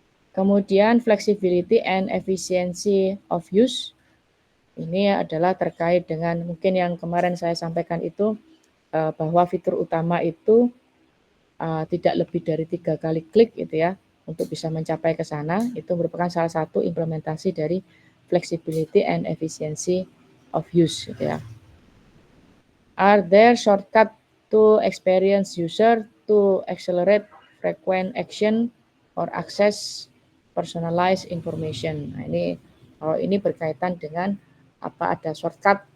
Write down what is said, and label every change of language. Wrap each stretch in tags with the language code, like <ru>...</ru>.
<id>Kemudian</id> <en>flexibility and efficiency of use.</en> <id>Ini adalah terkait dengan mungkin yang kemarin saya sampaikan itu bahwa fitur utama itu tidak lebih dari 3 kali klik gitu ya untuk bisa mencapai ke sana. Itu merupakan salah satu implementasi dari flexibility and efficiency of use gitu ya.</id> <en>Are there shortcut to experience user to accelerate frequent action or access personalized information?</en> <id>Nah, ini berkaitan dengan apa ada shortcut.</id>